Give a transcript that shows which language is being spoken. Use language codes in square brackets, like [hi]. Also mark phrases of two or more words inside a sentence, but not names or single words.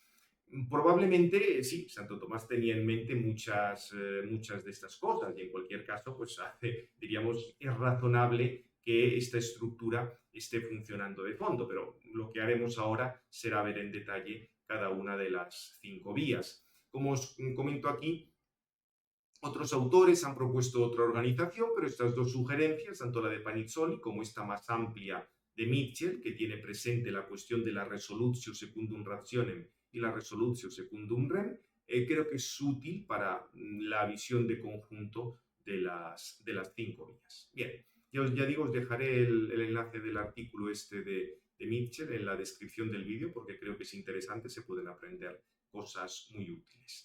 [es] Probablemente, sí, Santo Tomás tenía en mente muchas de estas cosas y en cualquier caso, pues diríamos, es razonable que esta estructura esté funcionando de fondo, pero lo que haremos ahora será ver en detalle cada una de las 5 vías. Como os comento aquí, otros autores han propuesto otra organización, pero estas dos sugerencias, tanto la de Panizzoli como esta más amplia de Mitchell, que tiene presente la cuestión de la [la] resolutio secundum rationem [es] y la [la] resolutio secundum rem, [es] creo que es útil para la visión de conjunto de las 5 vías. Bien, ya digo, os dejaré el enlace del artículo este de Mitchell en la descripción del vídeo porque creo que es interesante, se pueden aprender cosas muy útiles.